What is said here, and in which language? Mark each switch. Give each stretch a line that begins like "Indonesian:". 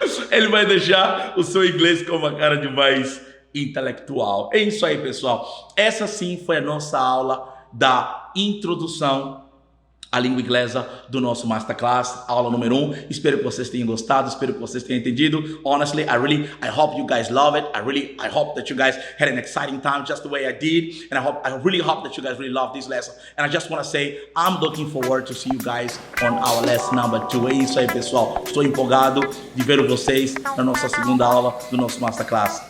Portuguese: Ele vai deixar o seu inglês com uma cara de mais intelectual. É isso aí, pessoal. Essa sim foi a nossa aula da introdução à língua inglesa do nosso Masterclass, aula número 1. Espero que vocês tenham gostado, espero que vocês tenham entendido.
English: Honestly, I hope you guys love it. I hope that you guys had an exciting time just the way I did. And I really hope that you guys really love this lesson. And I just want to say, I'm looking forward to see you guys on our lesson number 2.
Portuguese: É isso aí, pessoal. Estou empolgado de ver vocês na nossa segunda aula do nosso Masterclass.